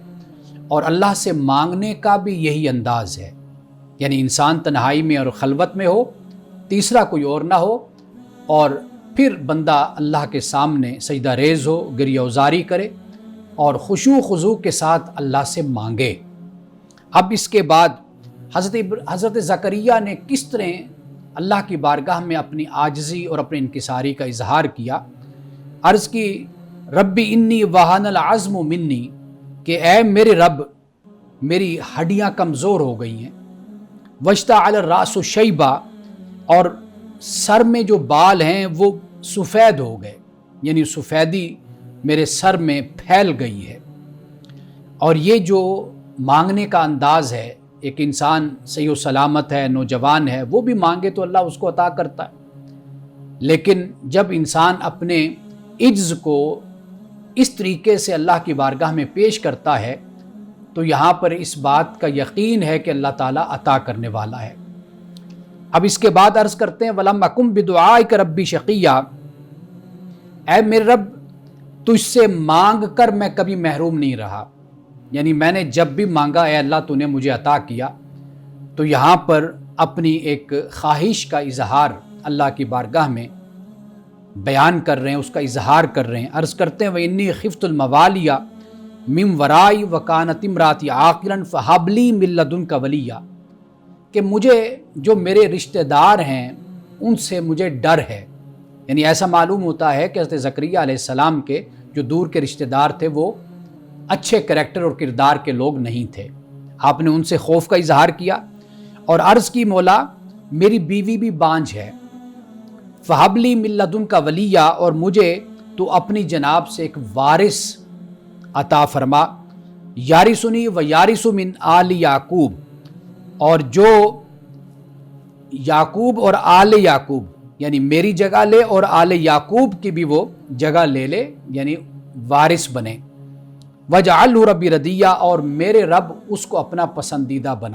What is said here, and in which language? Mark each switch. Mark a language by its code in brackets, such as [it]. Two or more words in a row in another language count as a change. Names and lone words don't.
[hi] और अल्लाह से मांगने का भी यही अंदाज़ है, यानी इंसान तन्हाई में और खलवत में हो, तीसरा कोई और ना हो, और फिर बंदा अल्लाह के सामने सजदा रेज़ हो, गिरियाज़ारी करे और खुशू खुजू के साथ अल्लाह से मांगे। अब इसके बाद हज़रत ज़करिया ने किस तरह अल्लाह की बारगाह में अपनी आजिज़ी और अपने इनकिसारी का इजहार किया। अर्ज़ की [ar] رب إني وهن العظم مني, [hi] कि ऐ मेरे रब, मेरी हड्डियाँ कमज़ोर हो गई हैं। [ar] واشتعل الرأس شيبا, [hi] और सर में जो बाल हैं वो सफ़ेद हो गए, यानी सफ़ेदी मेरे सर में फैल गई है। और ये जो मांगने का अंदाज़ है, एक इंसान सही सलामत है, नौजवान है, वो भी मांगे तो अल्लाह उसको अता करता है। लेकिन जब इंसान अपने इज्ज़ को इस तरीके से अल्लाह की बारगाह में पेश करता है, तो यहाँ पर इस बात का यकीन है कि अल्लाह ताला अता करने वाला है। अब इसके बाद अर्ज़ करते हैं [ar] ولم أكن بدعائك رب شقيا, [hi] ऐ मेरे रब, तुझसे मांग कर मैं कभी महरूम नहीं रहा। यानी मैंने जब भी मांगा, ऐ अल्लाह तूने मुझे अता किया। तो यहाँ पर अपनी एक ख्वाहिश का इजहार अल्लाह की बारगाह में बयान कर रहे हैं, उसका इजहार कर रहे हैं। अर्ज़ करते हैं [ar] و إني خفت الموالي من ورائي و كانت امرأتي عاقرا فهب لي من لدنك وليا, [hi] कि मुझे जो मेरे रिश्तेदार हैं उनसे मुझे डर है। यानी ऐसा मालूम होता है कि हज़रत ज़करिया अलैहिस्सलाम के जो दूर के रिश्तेदार थे वो अच्छे करैक्टर और किरदार के लोग नहीं थे। आपने उनसे खौफ का इजहार किया और अर्ज़ की मौला, मेरी बीवी भी बांझ है, [ar] فهب لي من لدنك وليا, [hi] और मुझे तो अपनी जनाब से एक वारिस अता फरमा। [ar] يرثني و يرث من آل يعقوب, [hi] और जो याकूब और आल याकूब यानी मेरी जगह ले और आल याकूब की भी वो जगह ले ले, यानी वारिस बने। [ar] واجعله رب رضيا, [hi] और मेरे रब उसको अपना पसंदीदा बना।